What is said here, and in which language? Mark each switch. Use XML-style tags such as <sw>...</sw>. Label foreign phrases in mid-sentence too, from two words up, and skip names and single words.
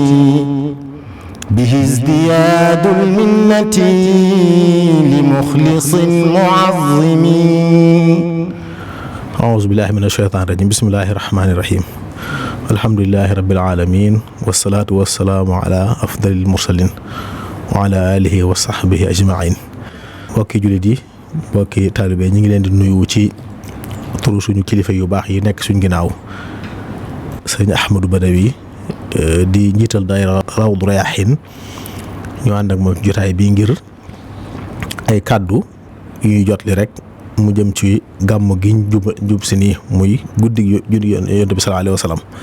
<ar>به ازدياد المنة لمخلص معظم. أعوذ بالله من الشيطان الرجيم. بسم الله الرحمن الرحيم. الحمد لله رب العالمين والصلاة والسلام على أفضل المرسلين وعلى آله وصحبه أجمعين.</ar> <wo>mbokki jullit yi mbokki taalibe ñi ngi leen di nuyu ci turu suñu kilifa yu baax yi nekk suñ ginnaaw sëñ Ahmadou Badawi di njiital daayira Rawdu Rayaahiin ñu ànd ak moom jotaay bii ngir ay kàddu yu ñuy jotli rek mu jëm ci gàmm gi jub si nii muy guddi juddu Yonent bi</wo> <ar>صلى الله عليه وسلم</ar>